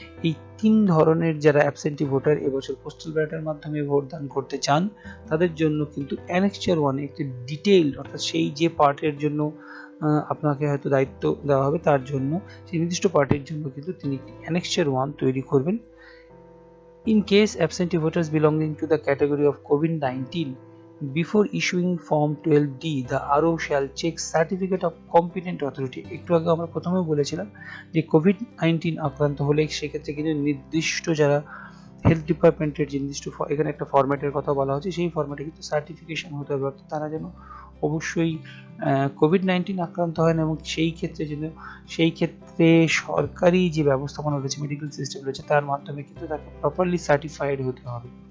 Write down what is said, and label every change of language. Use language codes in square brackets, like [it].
[bn] এই 3 ধরনের যারা অ্যাবসেন্টি ভোটার এবছর পোস্টাল ব্যালটের মাধ্যমে ভোট দান করতে চান, তাদের জন্য কিন্তু অ্যানেক্সার 1 একটি ডিটেইলড, অর্থাৎ সেই যে পার্টের জন্য আপনাকে হয়তো দায়িত্ব দেওয়া হবে, তার জন্য সেই নির্দিষ্ট পার্টির জন্য কিন্তু তিনি অ্যানেক্সার 1 তৈরি করবেন। [en] In case absentee voters belonging to the category of COVID-19, before issuing Form 12D, the RO shall check certificate of competent authority. [bn] একটু আগে আমরা প্রথমে বলেছিলাম যে COVID-19 আক্রান্ত হলে সেক্ষেত্রে কিন্তু নির্দিষ্ট যারা হেলথ ডিপার্টমেন্টের যে নির্দিষ্ট এখানে একটা ফরম্যাটের কথা বলা হচ্ছে, সেই ফরম্যাটে কিন্তু সার্টিফিকেশন হতে হবে, অর্থাৎ তারা যেন অবশ্যই COVID-19 আক্রান্ত হয় না, এবং সেই ক্ষেত্রে সরকারি যে ব্যবস্থাপনা রয়েছে, মেডিকেল সিস্টেম রয়েছে, তার মাধ্যমে কিন্তু তাকে প্রপারলি সার্টিফাইড হতে হবে।